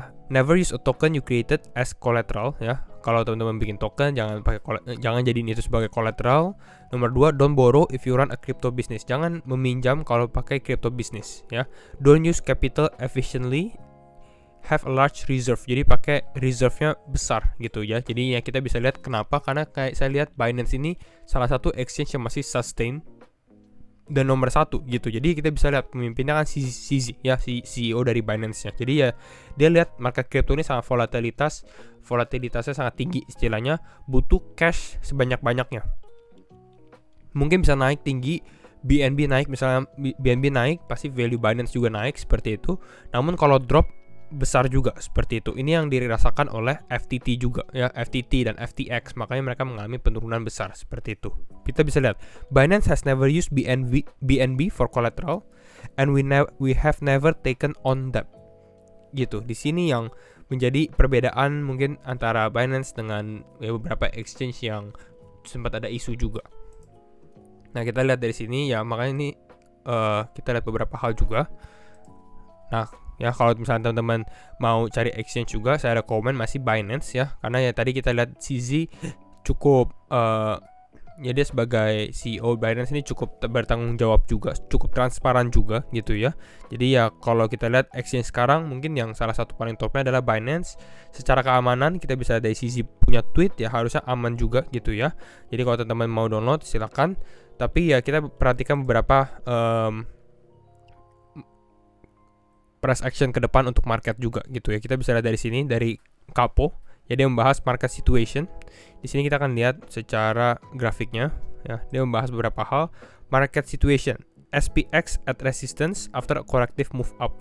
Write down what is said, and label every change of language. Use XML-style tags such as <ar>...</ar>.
<en>Never use a token you created as collateral</en> <id>ya. Kalau teman-teman bikin token, jangan jadiin itu sebagai collateral. Nomor 2,</id> <en>don't borrow if you run a crypto business.</en> <id>Jangan meminjam kalau pakai crypto business ya.</id> <en>Don't use capital efficiently. Have a large reserve.</en> <id>Jadi pakai reserve-nya besar gitu ya. Jadi ya kita bisa lihat kenapa, karena kayak saya lihat Binance ini salah satu exchange yang masih sustain dan nomor 1 gitu. Jadi kita bisa lihat pemimpinnya kan CZ ya, si CEO dari Binance-nya. Jadi ya dia lihat market crypto ini sangat volatilitasnya sangat tinggi, istilahnya butuh cash sebanyak-banyaknya. Mungkin bisa naik tinggi, BNB naik, misalnya BNB naik pasti value Binance juga naik seperti itu. Namun kalau drop besar juga seperti itu. Ini yang dirasakan oleh FTT juga ya, FTT dan FTX, makanya mereka mengalami penurunan besar seperti itu. Kita bisa lihat</id> <en>Binance has never used BNB for collateral and we have never taken on debt.</en> <id>Gitu. Di sini yang menjadi perbedaan mungkin antara Binance dengan ya, beberapa exchange yang sempat ada isu juga. Nah, kita lihat dari sini ya, makanya ini kita lihat beberapa hal juga. Nah, ya kalau misalnya teman-teman mau cari exchange juga, saya ada komen masih Binance ya, karena ya tadi kita lihat CZ cukup ya dia sebagai CEO Binance ini cukup bertanggung jawab juga, cukup transparan juga gitu ya. Jadi ya kalau kita lihat exchange sekarang mungkin yang salah satu paling topnya adalah Binance. Secara keamanan kita bisa dari CZ punya tweet ya, harusnya aman juga gitu ya. Jadi kalau teman-teman mau download silakan. Tapi ya kita perhatikan beberapa price action ke depan untuk market juga gitu ya. Kita bisa lihat dari sini dari Capo, ya dia membahas market situation. Di sini kita akan lihat secara grafiknya ya, dia membahas beberapa hal.</id> <en>Market situation, SPX at resistance after a corrective move up.</en>